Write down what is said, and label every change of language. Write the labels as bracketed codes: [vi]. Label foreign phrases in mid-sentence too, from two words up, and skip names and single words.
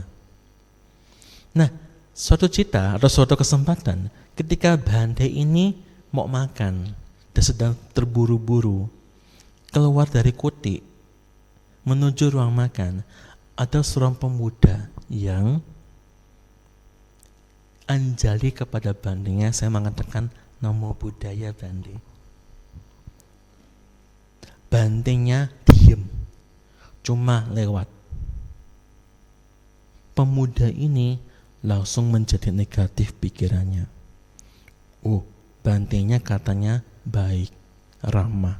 [id] Nah, suatu cerita atau suatu kesempatan ketika Bante ini mau makan dan sedang terburu-buru keluar dari kuti menuju ruang makan, ada seorang pemuda yang anjali kepada Bantenya, saya mengatakan [pi] namo buddhaya [id] Bante. Bantenya diem, cuma lewat. Pemuda ini langsung menjadi negatif pikirannya. Bantenya katanya baik, ramah.